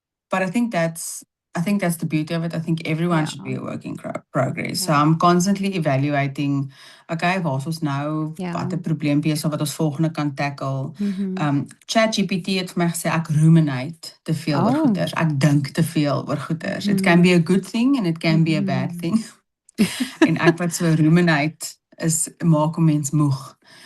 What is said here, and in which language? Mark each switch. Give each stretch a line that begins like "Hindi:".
English: But I think that's the beauty of it. I think everyone should be a work in progress. So I'm constantly evaluating, okay,
Afrikaans: waar is ons nou? Wat 'n probleempie is of wat ons volgende kan tackle. ChatGPT het vir my gesê ek ruminate te veel oor goeders. Ek dink te veel oor goeders.
English: It can be a good thing and it can be a bad thing.
Afrikaans: En ek wat so ruminate is maak 'n mens moeg.